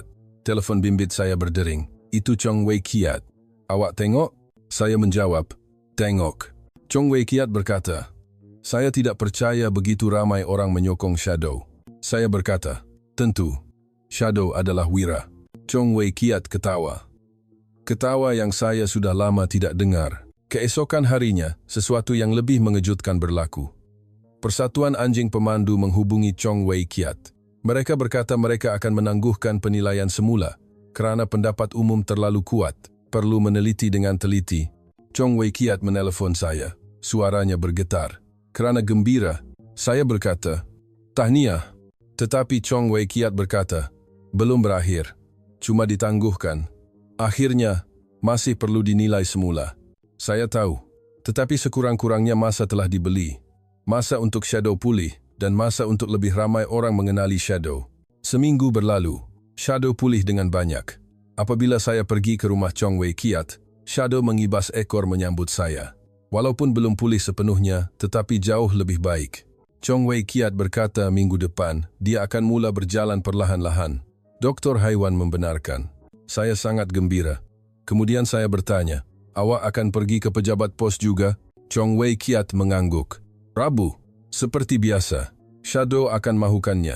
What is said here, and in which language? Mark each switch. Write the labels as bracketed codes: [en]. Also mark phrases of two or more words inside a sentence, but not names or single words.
[ms] Telepon bimbit saya berdering. Itu Chong Wei Kiat. Awak tengok? Saya menjawab, tengok. Chong Wei Kiat berkata, saya tidak percaya begitu ramai orang menyokong Shadow. Saya berkata, tentu. Shadow adalah Wira. Chong Wei Kiat ketawa. Ketawa yang saya sudah lama tidak dengar. Keesokan harinya, sesuatu yang lebih mengejutkan berlaku. Persatuan Anjing Pemandu menghubungi Chong Wei Kiat. Mereka berkata mereka akan menangguhkan penilaian semula kerana pendapat umum terlalu kuat, perlu meneliti dengan teliti. Chong Wei Kiat menelpon saya. Suaranya bergetar. Kerana gembira, saya berkata, tahniah. Tetapi Chong Wei Kiat berkata, belum berakhir. Cuma ditangguhkan. Akhirnya, masih perlu dinilai semula. Saya tahu, tetapi sekurang-kurangnya masa telah dibeli. Masa untuk Shadow pulih, dan masa untuk lebih ramai orang mengenali Shadow. Seminggu berlalu, Shadow pulih dengan banyak. Apabila saya pergi ke rumah Chong Wei Kiat, Shadow mengibas ekor menyambut saya. Walaupun belum pulih sepenuhnya, tetapi jauh lebih baik. Chong Wei Kiat berkata minggu depan, dia akan mula berjalan perlahan-lahan. Doktor haiwan membenarkan. Saya sangat gembira. Kemudian saya bertanya, awak akan pergi ke pejabat pos juga? Chong Wei Kiat mengangguk. Rabu, seperti biasa, Shadow akan mahukannya.